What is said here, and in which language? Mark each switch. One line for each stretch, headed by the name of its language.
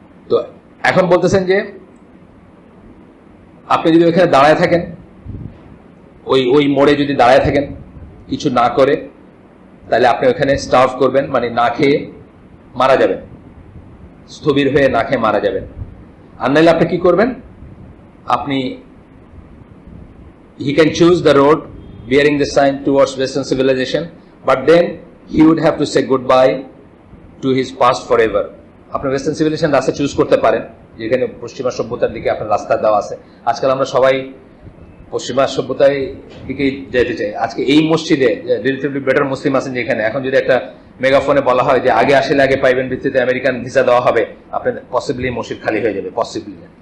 Bangla: তো এখন বলতেছেন যে আপনি যদি ওইখানে দাঁড়ায় থাকেন, ওই মোড়ে যদি দাঁড়ায় থাকেন কিছু না করে, তাহলে আপনি ওখানে স্টার্ভ করবেন, মানে না খেয়ে মারা যাবেন, স্থবির হয়ে না খেয়ে মারা যাবেন। আর নাহলে আপনি কি করবেন, আপনি
English: he can choose the road bearing the sign towards western civilization, but then he would have to say goodbye to his past forever.
Bangla: আপনি ওয়েস্টার্ন সিভিলাইজেশন রাস্তা চুজ করতে পারেন, যেখানে পশ্চিমা সভ্যতার দিকে আপনার রাস্তা দেওয়া আছে। আজকাল আমরা সবাই পশ্চিমা সভ্যতার দিকে যেতে চাই। আজকে এই মসজিদে রিলেটিভলি বেটার মুসলিম আছেন যেখানে, এখন যদি একটা মেগাফোনে বলা হয় যে আগে আসলে আগে পাইবেন ভিত্তিতে আমেরিকান ভিসা দেওয়া হবে, আপনার পসিবলি মসজিদ খালি হয়ে যাবে, পসিবলি।